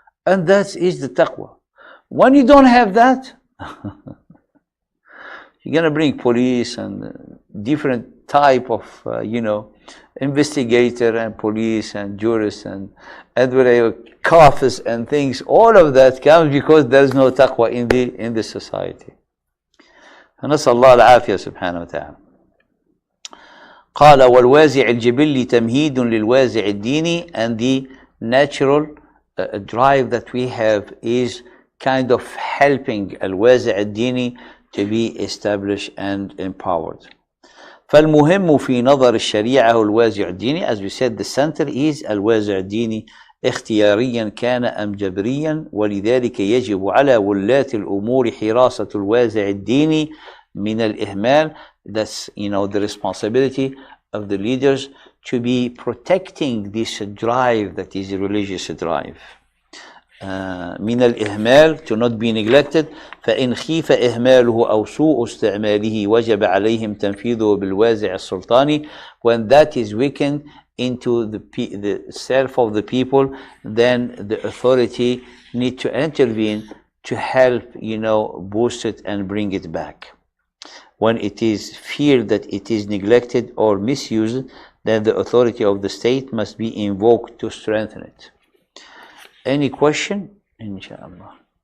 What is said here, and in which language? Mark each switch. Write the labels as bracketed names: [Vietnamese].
[English] And that is the taqwa. When you don't have that, you're going to bring police and different type of, investigator and police and jurists and coffers and things. All of that comes because there's no taqwa in the society. [Arabic] فنسأل الله العافية سبحانه وتعالى. قال والوازع الجبلي تمهيد للوازع الديني, [English] and the natural drive that we have is kind of helping [Arabic] الوازع الديني [English] to be established and empowered. [Arabic] فالمهم في نظر الشريعة هو الوازع الديني. [English] As we said, the center is [Arabic] الوازع الديني اختياريا كان أم جبريا, ولذلك يجب على ولاة الأمور حراسة الوازع الديني من الإهمال. [English] That's the responsibility of the leaders to be protecting this drive that is a religious drive. [Arabic] من الإهمال, [English] to not be neglected. [Arabic] فإن خيف إهماله أو سوء استعماله وجب عليهم تنفيذه بالوازع السلطاني. [English] When that is weakened into the self of the people, then the authority need to intervene to help, boost it and bring it back. When it is feared that it is neglected or misused, then the authority of the state must be invoked to strengthen it. Any question? Inshallah.